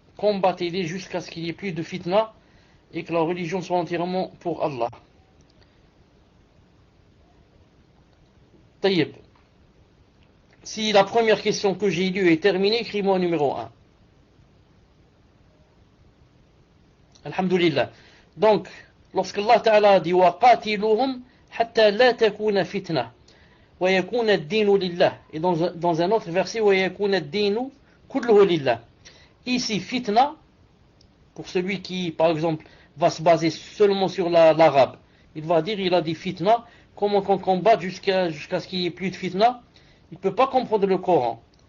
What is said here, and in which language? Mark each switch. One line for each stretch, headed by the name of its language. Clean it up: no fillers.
French: Combattez-les jusqu'à ce qu'il n'y ait plus de fitna et que la religion soit entièrement pour Allah. Taïeb. Si la première question que j'ai lue est terminée, écris-moi numéro 1.
Arabic: Alhamdulillah.
French: Donc, lorsque Allah Ta'ala a dit
Arabic: وَقَاتِلُوهُمْ حَتَّى لَا تَكُونَ فِتْنَةً وَيَكُونَ الدِّينُ لِلَّهِ,
French: et dans un autre verset
Arabic: وَيَكُونَ الدِّينُ كُلُّهُ لِلَّهِ.
French: Ici, fitna, pour celui qui, par exemple, va se baser seulement sur l'arabe, il va dire, il a dit fitna, comment qu'on combat jusqu'à ce qu'il n'y ait plus de fitna, il ne peut pas comprendre le Coran.